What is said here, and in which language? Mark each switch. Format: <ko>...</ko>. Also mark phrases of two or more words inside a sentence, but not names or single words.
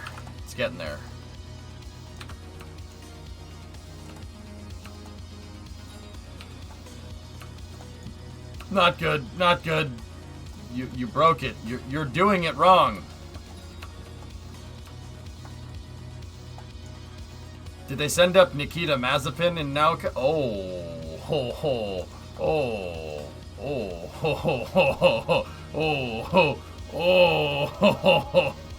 <en>It's getting there. Not good. Not good. You broke it. You're doing it wrong. Did they send up Nikita Mazepin and Nauka? Oh, ho, ho, oh, oh, ho, ho, ho, ho, oh, ho, oh, ho, ho, ho.</en>